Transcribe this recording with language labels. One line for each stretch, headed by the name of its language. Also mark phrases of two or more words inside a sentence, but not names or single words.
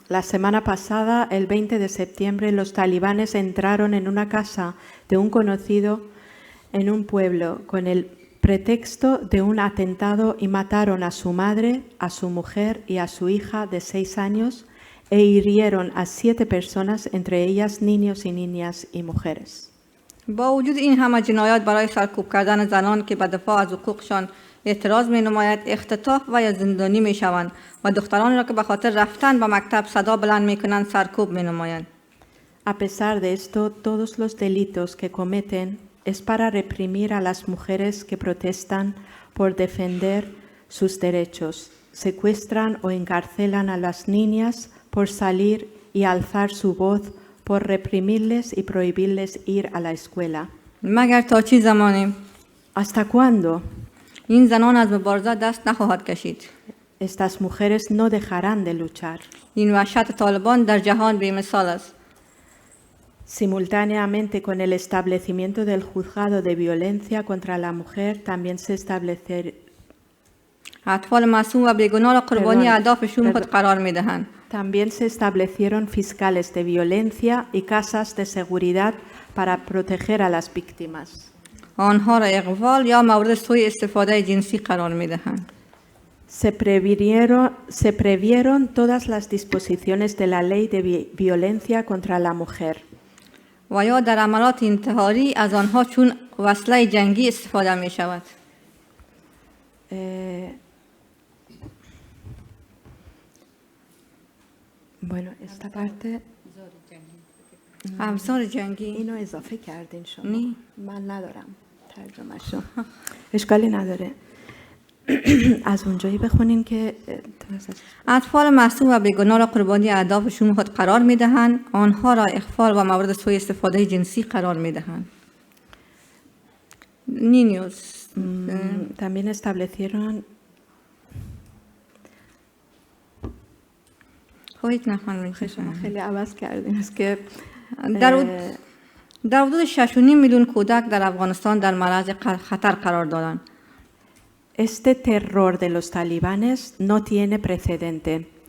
Spanish: La semana pasada, el 20 de septiembre, los talibanes entraron en una casa de un conocido en un pueblo con el pretexto de un atentado y mataron a su madre, a su mujer y a su hija de 6 años e hirieron a 7 personas, entre ellas niños y niñas y mujeres.
Persian: با وجود این همه جنایات برای سرکوب کردن زنان که به دفاع از حقوقشان اعتراض می نماید، اختطاف و یا زندانی می شوند و دختران را که به خاطر رفتن به مکتب صدا بلند می کنند سرکوب می نمایند.
Spanish: A pesar de esto, todos los delitos que cometen es para reprimir a las mujeres que protestan por defender sus derechos. Secuestran o encarcelan a las niñas por salir y alzar su voz, por reprimirles y prohibirles ir a la escuela.
Persian: مگر تا چه زمانی؟
Spanish: ¿Hasta cuándo?
Persian: این زنان از مبارزه دست نخواهد کشید.
Spanish: Estas mujeres no dejarán de luchar.
Persian: این وحشت طالبان در جهان بی‌مثال است.
Spanish: Simultáneamente con el establecimiento del juzgado de violencia contra la mujer, también se establecer.
Persian: اطفال معصوم و بیگناه را قربانی اهداف شوم خود قرار می‌دهند.
Spanish: También se establecieron fiscales de violencia y casas de seguridad para proteger a las víctimas.
Persian: آنها را اغفال یا مورد سوء استفاده جنسی قرار می‌دهند.
Spanish: Se previeron todas las disposiciones de la ley de violencia contra la mujer.
Persian: و یا در عملات انتحاری از آنها چون وسیله جنگی استفاده می شود.
Spanish: Bueno, esta parte
Persian: ابزار جنگی اینو اضافه کردین شما. نی من ندارم ترجمه شو. اشکالی نداره. از اونجایی بخونین که اطفال معصوم و بیگناه را قربانی اهداف شوم خود قرار می دهند. آنها را اغفال و مورد سوء استفاده جنسی قرار می دهند.
Spanish: Niños. También establecieron
Persian: خواهید نخوانید خیلی عوض کردین است که در حدود 6.5 میلیون کودک در افغانستان در معرض خطر قرار دادند.
Spanish: Este terror de los talibanes no tiene precedente.